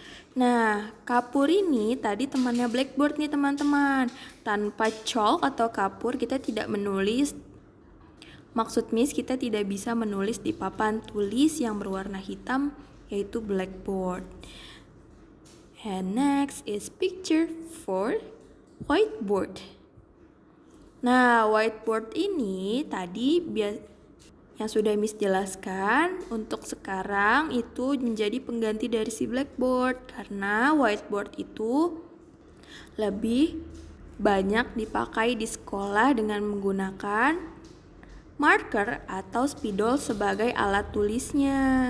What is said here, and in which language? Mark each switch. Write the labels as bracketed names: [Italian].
[Indonesian] Nah, kapur ini tadi temannya blackboard nih teman-teman. Tanpa chalk atau kapur kita tidak menulis. Maksud Miss kita tidak bisa menulis di papan tulis yang berwarna hitam, yaitu blackboard. [English] And next is picture 4, whiteboard. [Indonesian] Nah, whiteboard ini tadi yang sudah Miss jelaskan, untuk sekarang itu menjadi pengganti dari si blackboard karena whiteboard itu lebih banyak dipakai di sekolah dengan menggunakan marker atau spidol sebagai alat tulisnya.